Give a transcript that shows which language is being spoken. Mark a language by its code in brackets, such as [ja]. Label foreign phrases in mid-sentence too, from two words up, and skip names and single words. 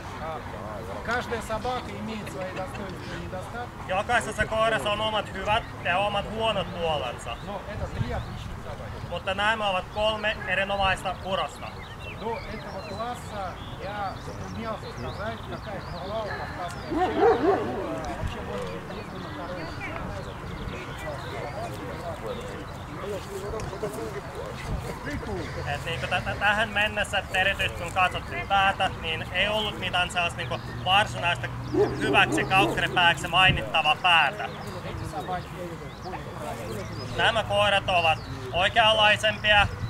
[fi] Jokaisessa koirassa on omat hyvät ja omat huonot puolensa. Mutta nämä ovat 3 erinomaista urosta. [ru] До этого класса я затруднялся сказать, какая хвала у кавказских вообще более признана хорошая. [fi] Tähän mennessä, erityisesti kun katsottiin päätä, niin ei ollut mitään sellaista niin varsinaista hyväksi kaukkeripääksi mainittavaa päätä. Nämä koirat ovat oikeanlaisempia.